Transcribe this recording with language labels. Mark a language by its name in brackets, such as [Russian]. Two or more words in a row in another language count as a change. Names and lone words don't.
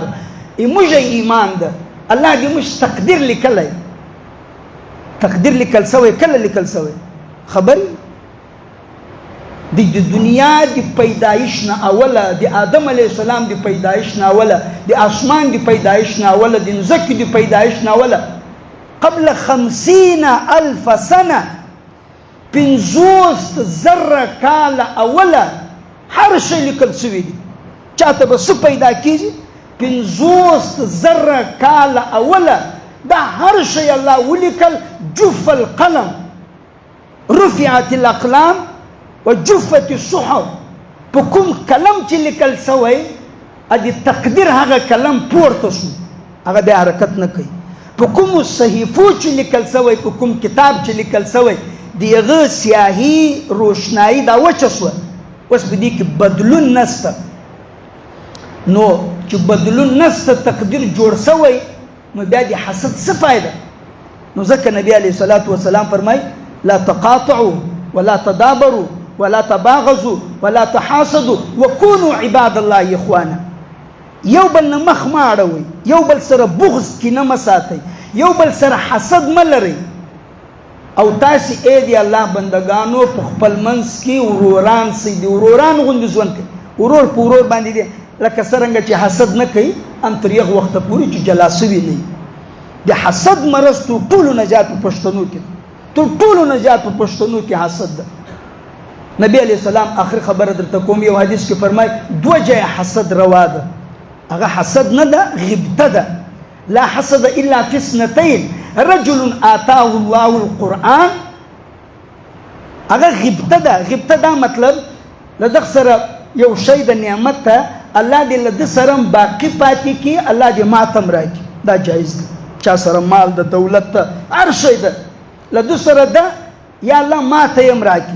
[Pashto] موږ ایمان ده، الله دې موږ تقدیر لیکلی، تقدیر لیکل سوی، کله لیکل سوی خبرې د دنیا د پیدایش نه اوله، د آدم [Arabic] علیه السلام [Pashto] د پیدایش نه اوله، د آسمان د پیدایش نه اوله، د ځمکې د پیدایش نه اوله، قبل 50,000 سنه، 50,000 کاله اوله هر شی لیکل سوی دي. چاته به څه پیدا کېږي؟ 50,000 کاله اوله دا هر شی الله ولیکل. [Arabic] جف القلم، رفعت الاقلام وجفت الصحف. [Pashto] په کوم کلم چې لیکل سوی، د تقدیر هغه کلم پورته شو، هغه بیا حرکت نه کوي. په کومو صحیفو چې لیکل سوی، په کوم کتاب چې لیکل سوی، د هغه سیاهي روشنایي دا وچه شوه. اوس په دې کې بدلون نشته. نو چې بدلون نشته، تقدیر جوړ سوی، نو بیا د حسد څه فایده؟ نو ځکه نبی [Arabic] علیه الصلاة والسلام [Pashto] فرمایي [Arabic] لا تقاطعوا ولا تدابروا ولا تباغضوا ولا تحاسدوا وكونوا عباد الله اخوانا. [Pashto] یو بل نه مخ ما اړوئ، یو بل سره بغض کینه مه ساتئ، یو بل سره حسد مه لرئ. او تاسې ای د الله بندګانو په خپل منځ کې وروران سئ، د وروران غوندې ژوند کوئ. ورور په ورور باندې دی لکه څرنګه چې حسد نه کوي هم تر یغ وخته پورې چې جلا سوي نه وي. د حسد مرض تر ټولو نجات په پښتنو کې، تر ټولو نجات په پښتنو کې حسد ده. نبی [Arabic] علیه السلام [Pashto] آخر خبره درته کوم، یو حدیث کې فرمایي 2 ځایه حسد روا ده. هغه حسد نه ده، غیبته ده. [Arabic] لا حسد الا في 2 رجل آتاه الله القرآن. [Pashto] هغه غیبته ده. غیبته دا مطلب له دغه سره یو شی د نعمت ته الله دې له ده سره باقي پاتې کړي، الله دې ماتم راکړي. دا جایز ده. چا سره مال د دولت ته هر شی ده له ده سره ده، یا الله ماته یې هم راکړي.